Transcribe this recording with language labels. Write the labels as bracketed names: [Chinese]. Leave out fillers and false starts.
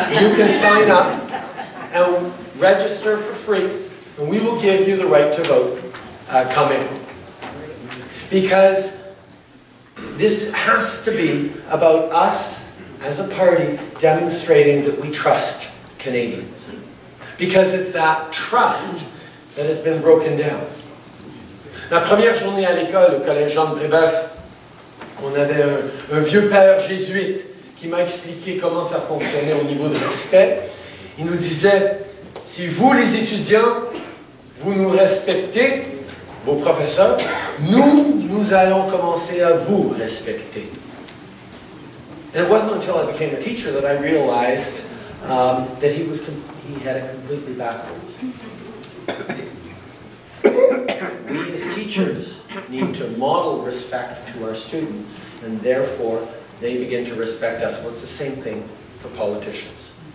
[English] You can sign up and register for free, and we will give you the right to vote come in. Because this has to be about us as a party demonstrating that we trust Canadians. Because it's that trust that has been broken down. [French] La première journée à l'école, au collège Jean de Brébeuf, on avait un vieux père jésuite qui m'a expliqué comment ça fonctionnait au niveau de respect. Il nous disait, si vous les étudiants, vous nous respectez, vos professeurs, nous allons commencer à vous respecter. [English] And it wasn't until I became a teacher that I realized that he had it completely backwards. We as teachers need to model respect to our students, and therefore they begin to respect us. Well, it's the same thing for politicians.